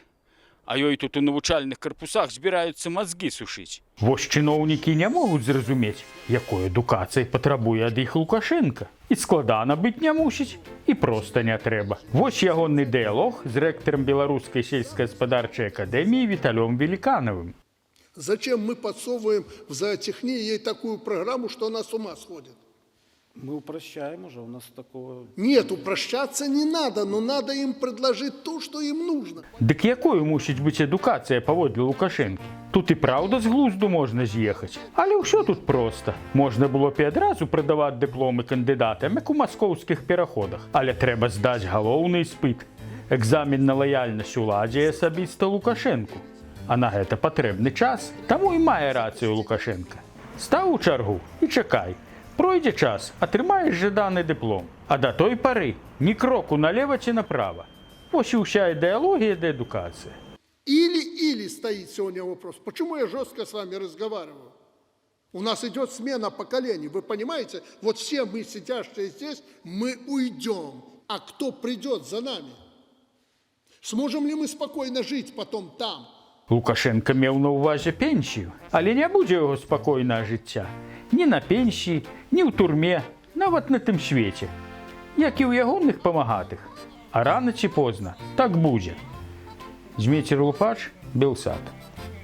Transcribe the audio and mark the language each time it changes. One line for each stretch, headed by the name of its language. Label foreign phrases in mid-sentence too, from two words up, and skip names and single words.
Belarusian: А ёй тут у навучальных карпусах збіраюцца мазгі сушыць. Вось чыноўнікі не могуць зразумець, якой адукацыі патрабуе ад іх Лукашенко. І складана быць не мусіць, і проста не трэба. Вось ягоны дыялог з рэктарам Беларускай сельскагаспадарчай акадэміі Віталём Великановым.
Russian: Зачем мы подсовываем в зоотехнии ей такую программу, что она с ума сходит? Мы упрощаем уже, у нас такого... Нет, упрощаться не надо, но надо им предложить то, что им нужно.
Belarusian: Дык якою мусіць быць адукацыя паводле Лукашэнкі? Тут і праўда з глузду можна з'ехаць. Але ўсё тут проста. Можна было б і адразу прадаваць дыпломы кандыдатам, як у маскоўскіх пераходах. Але трэба здаць галоўны іспыт. Экзамен на лаяльнасць уладзе і асабіста Лукашэнку. А на гэта патрэбны час. Таму і мае рацыю Лукашенка. Стаў у чаргу і чакай. Пройдзе час, атрымаеш жаданы дыплом. А да той пары ні кроку налево ці направо. Вось і ўся ідэалогія да адукацыі.
Russian: Или стоит сегодня вопрос. Почему я жестко с вами разговариваю? У нас идет смена поколений. Вы понимаете? Вот все мы, сидящие здесь, мы уйдем. А кто придет за нами? Сможем ли мы спокойно жить потом там?
Belarusian: Лукашенко меў на ўвазе пенсію, але не будзе яго спакойнага жыцця. Ні на пенсіі, ні ў турме, нават на тым свеце. Як і ў ягоных памагатых. А рана ці позна так будзе. Дмитрий Лупач, Белсат.